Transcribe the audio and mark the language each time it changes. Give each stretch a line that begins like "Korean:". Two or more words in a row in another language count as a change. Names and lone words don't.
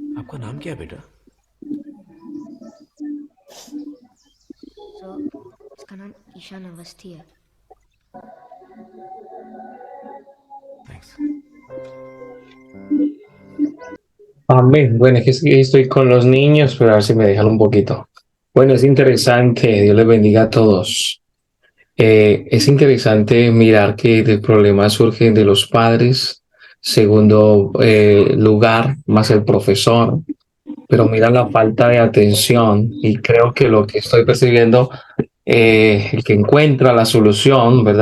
Hindi: आपका नाम क्या है बेटा? इसका नाम ईशान अवस्थी है।
Spanish: Amén. Bueno, es que sí, estoy con los niños, pero a ver si me dejan un poquito. Bueno, es interesante, Dios les bendiga a todos. Es interesante mirar que el problema surge de los padres, segundo lugar, más el profesor, pero mira la falta de atención y creo que lo que estoy percibiendo, el que encuentra la solución, ¿verdad?